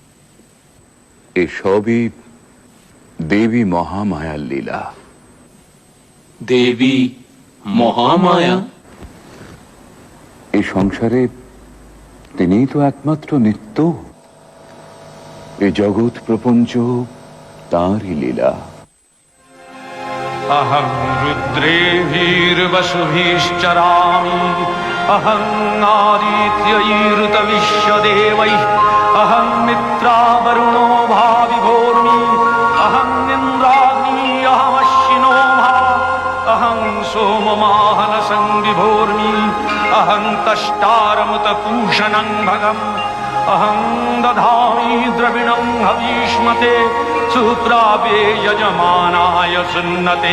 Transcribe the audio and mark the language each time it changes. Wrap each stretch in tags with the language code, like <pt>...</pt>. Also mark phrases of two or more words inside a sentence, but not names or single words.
<bn>এসবই দেবী মহামায়ার লীলা। দেবী মহামায়া? এই সংসারে তিনিই তো একমাত্র নিত্য। এই জগৎ প্রপঞ্চ তাঁরই লীলা।</bn> <sa>अहं रुद्रेभिर्वसुभिश्चरामि, अहं आदित्यैरुतविश्वदेवैः, अहं मित्रावरुणो भाविभोर्मि, अहं इन्द्राग्नि अहमश्विनो भा, अहं सोममाहनसं विभोर्मि, अहं तष्टारमुतपूषणं भगम्, अहं दधामि द्रविणं हवीष्मते, सुप्रापे यजमानाय सुन्नते।</sa>